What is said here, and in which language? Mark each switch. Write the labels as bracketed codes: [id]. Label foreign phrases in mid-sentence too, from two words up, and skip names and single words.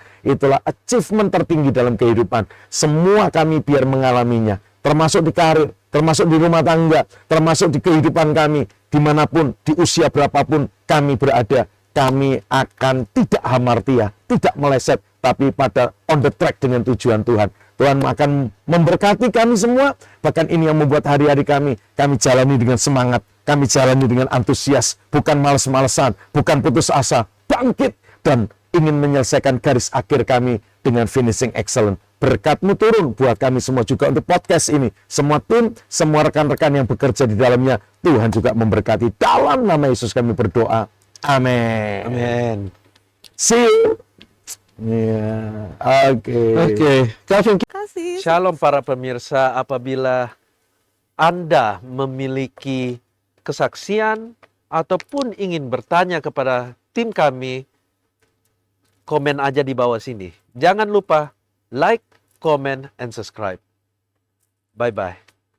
[id] Itulah achievement tertinggi dalam kehidupan. Semua kami biar mengalaminya. Termasuk di karir, termasuk di rumah tangga, termasuk di kehidupan kami. Dimanapun, di usia berapapun kami berada. Kami akan tidak hamartia, tidak meleset, tapi pada [en] on the track [id] dengan tujuan Tuhan. Tuhan akan memberkati kami semua, bahkan ini yang membuat hari-hari kami jalani dengan semangat, kami jalani dengan antusias, bukan males-malesan, bukan putus asa, bangkit, dan ingin menyelesaikan garis akhir kami dengan [en] finishing excellent. [id] Berkat-Mu turun buat kami semua juga untuk podcast ini. Semua tim, semua rekan-rekan yang bekerja di dalamnya, Tuhan juga memberkati. Dalam nama Yesus kami berdoa. Amin. Amin. [en] See you. [id] Ya, Oke, Calvin. Kasih. Shalom para pemirsa, apabila Anda memiliki kesaksian ataupun ingin bertanya kepada tim kami, komen aja di bawah sini. Jangan lupa [en] like, comment, and subscribe. Bye-bye.